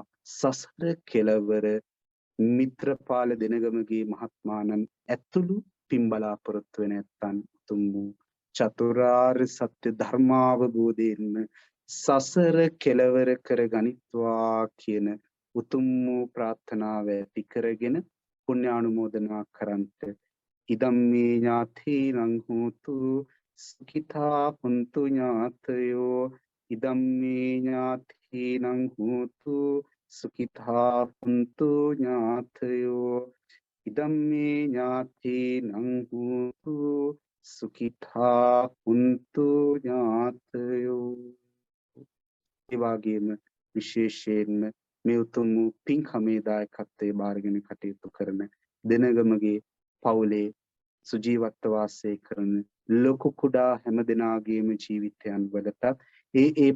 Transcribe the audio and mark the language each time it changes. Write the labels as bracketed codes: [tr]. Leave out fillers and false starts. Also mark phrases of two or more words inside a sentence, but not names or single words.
[si] සසර කෙලවර මිත්‍රපාල දෙනගමගේ මහත්මානන් ඇතුළු පින් බලාපොරොත්තු වෙන ඇත්තන් උතුම් වූ චතුරාර්ය සත්‍ය ධර්මාවබෝධයෙන්ම සසර කෙලවර කර ගනිත්වා කියන උතුම් වූ ප්‍රාර්ථනාව ඇති කරගෙන පුණ්‍යානුමෝදනා කරන්ට [pi] ඉදම්මේ ඥාතීනං හෝතු සුඛිතා හුන්තු ඥාතයෝ. ඉදම්මේ ඥාතීනං හෝතු සුඛිතා හුන්තු ඥාතයෝ. ඉදම්මේ ඥාතීනං හෝතු සුඛිතා හුන්තු ඥාතයෝ. [si] ඒ වගේම විශේෂයෙන්ම මේ උතුම් වූ පින්කමේ දායකත්වයේ බාරගෙන කටයුතු කරන දෙනගමගේ පවුලේ සුජීවත්ව වාසය කරන ලොකු කුඩා හැම දෙනාගේම ජීවිතයන් වලටත් ඒ